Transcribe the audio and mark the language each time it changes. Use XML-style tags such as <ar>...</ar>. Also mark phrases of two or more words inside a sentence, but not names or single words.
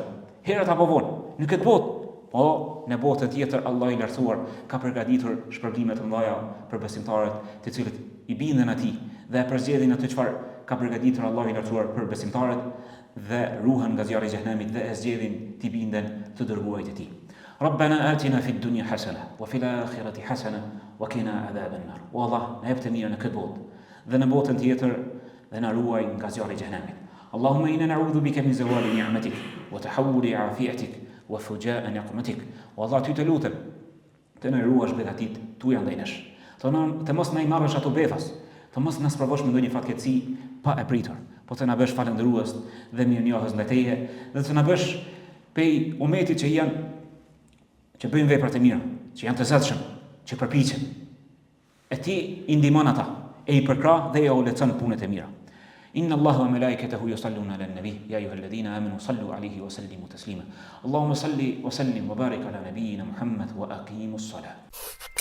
<sq>Herët apo vonë, në këtë botë, po në botën tjetër Allahu i lartësuar ka përgatitur shpërblime të mëdha për besimtarët, të cilët i bindën atij dhe e përzgjedhin atë çfarë ka përgatitur Allahu i lartësuar për besimtarët dhe ruhen nga zjarri i xhenemit dhe e zgjedhin të binden të dërguarit e tij.</sq> <ar>ربنا آتنا في الدنيا حسنة وفي الآخرة حسنة وقنا عذاب النار.</ar> <sq>والله na jep të mirë në këtë botë dhe në botën tjetër dhe na ruaj nga zjarri i xhenemit.</sq> <ar>اللهم إنا نعوذ بك من زوال نعمتك وتحول عافيتك وفجاء نقمتك.</ar> <sq>والله ty të lutem të na ruash begatit tuaja ndaj nesh. Të mos na i marrësh ato befas, të mos na sprovosh me ndonjë fatkeqësi pa e pritur, po të na bësh falendërues dhe mirënjohës ndaj teje dhe të na bësh pej umetit që bëjnë vepra të mira, që janë të zotshëm, që përpiqen. E ti i ndihmon ata, e i përkrah dhe ja u leçon punët e mira.</sq> <ar>إن الله وملائكته يصلون على النبي يا أيها الذين آمنوا صلوا عليه وسلموا تسليما. اللهم صل وسلم وبارك على نبينا محمد وأقم الصلاة.</ar>